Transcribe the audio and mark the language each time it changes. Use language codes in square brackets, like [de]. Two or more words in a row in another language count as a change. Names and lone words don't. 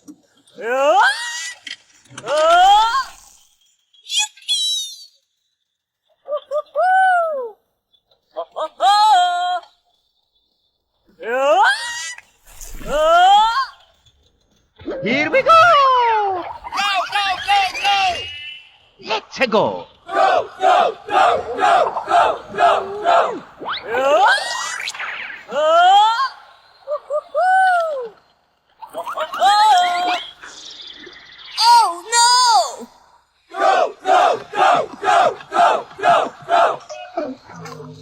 [en] Here we go! Go, go, go, go! Let's go! Go, go, go, go, go, go, go. Oh, no! Go, go, go, go, go, go, go.